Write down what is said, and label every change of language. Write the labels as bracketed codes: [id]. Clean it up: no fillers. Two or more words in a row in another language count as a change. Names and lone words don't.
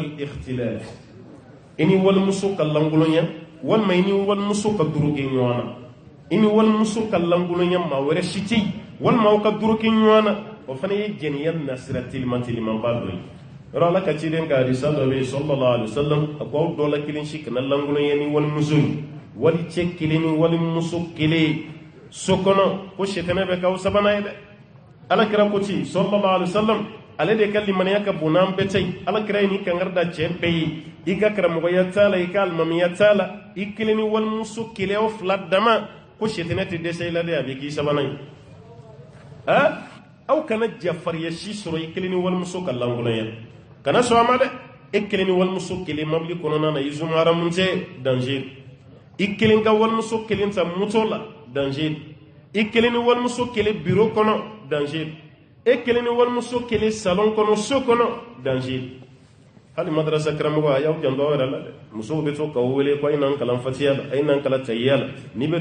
[bm] ikhtilaf i ni walimuso ka lankolonya walima i ni walimuso ka duru kɛ ɲɔgɔn na i ni walimuso ka lankolonya maa wɛrɛ si tɛ yen walima aw ka duru kɛ ɲɔgɔn na o fana ye jɛnɛya nasira telimanba dɔ ye yɔrɔ ala ka ciden ka hadisa dɔ bɛ yen [ar] صلى الله عليه وسلم [bm] a ko aw dɔ la kelen si kana lankolonya ni walimuso ye wali cɛ kelen ni walimuso kelen so kɔnɔ ko sɛtɛnɛ bɛ k'aw sabanan ye dɛ ala kira ko ten [ar] صلى الله عليه وسلم [bm] ale de ka limaniya ka bon n'an bɛɛ tɛ yen ala kira ye ni kankari da cɛ bɛɛ ye i ka karamɔgɔya t'a la i ka alimamiya t'a la i kelen ni walimuso kelen aw fila dama ko sɛtɛnɛ tɛ dɛsɛ i la dɛ a bɛ k'i sabanan ye aw kana jafariya si sɔrɔ i kelen ni walimuso ka lankolonya kana sɔn a ma dɛ e kelen ni walimuso kelen mabili kɔnɔna na i zumaharamu tɛ danger i kelen ka walimuso kelen ta moto la danger i kelen ni walimuso kelen bureau kɔnɔ danger e kelen ni walimuso kelen salon kɔnɔ so kɔnɔ danger hali madrasa karamɔgɔ a y'aw janto aw yɛrɛ la dɛ musow bɛ to k'aw wele ko a ye n'an kalan fatiya la a ye n'an kalan tahiya la n'i bɛ